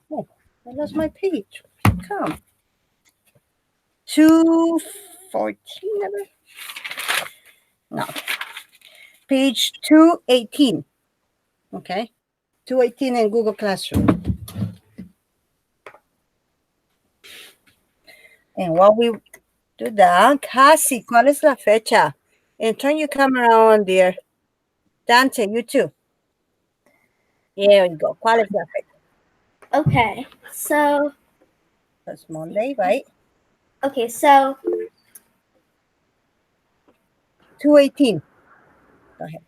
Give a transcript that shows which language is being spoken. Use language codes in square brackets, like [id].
[en] Oh, I lost my page. Come. 214, maybe? No. Page 218. Okay, 218 in Google Classroom. And while we do that, Cassie, [es] ¿cuál es la fecha? [en] And turn your camera on, dear. Dante, you too. Here we go. [es] ¿Cuál es la fecha? [en] Okay, so That's Monday, right? okay, so 218. Go ahead.